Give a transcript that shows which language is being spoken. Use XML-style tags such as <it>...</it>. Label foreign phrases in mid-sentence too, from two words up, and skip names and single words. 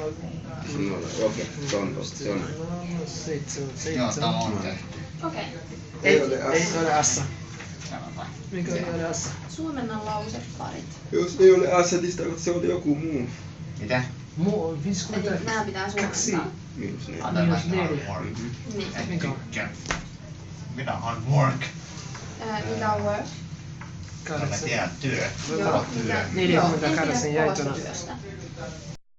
<fi>0. Okei, se on tosta. Se on näin. 7. Joo, tää on tehty. Okei. Ei ole assa. Tämä vai. Mikä ei ole assa? Suomennan lauseparit. Jos ei ole assetista, se on joku muu. Mitä? Muu on Eli 50. nää pitää suomentaa. Miinus 4. Otella Minus hard 4. work. Niin. Et Mikä on? tykkää. Mitä</fi> <en>hard work?</en> <fi>Mikä on work? Mä tiedän työ. Joo. Työ. 48 Joo, jaettuna. kovasta työstä.</fi>